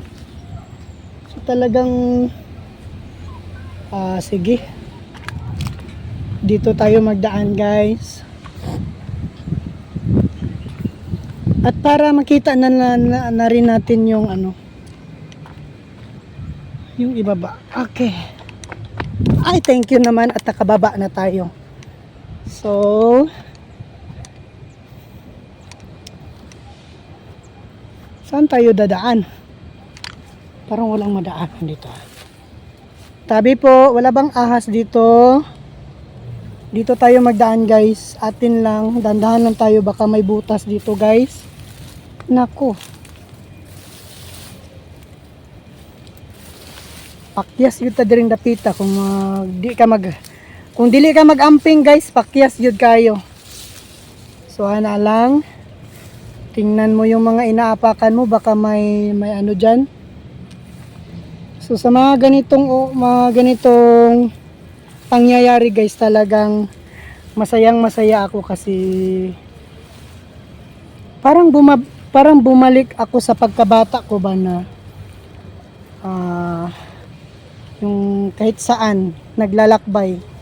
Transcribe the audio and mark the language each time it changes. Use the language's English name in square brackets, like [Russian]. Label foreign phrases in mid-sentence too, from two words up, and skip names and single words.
[Filipino] So talagang sige. Dito tayo magdaan guys. At para makita na rin natin yung ano, yung ibaba. Okay. Ay, [English] thank you [Filipino] naman at nakababa na tayo. So saan tayo dadaan? Parang walang madaan dito. Tabi po, wala bang ahas dito? Dito tayo magdaan guys. Atin lang, dandahan lang tayo, baka may butas dito guys. Nako. [Cebuano] Pakyas yun ta diring dapita kung dili ka mag-amping guys, pakyas yun kayo. So ana lang. [Filipino] Tingnan mo yung mga inaapakan mo, baka may ano dyan. So sa mga ganitong pangyayari guys, talagang masaya ako kasi parang bumalik ako sa pagkabata ko ba na yung kahit saan naglalakbay.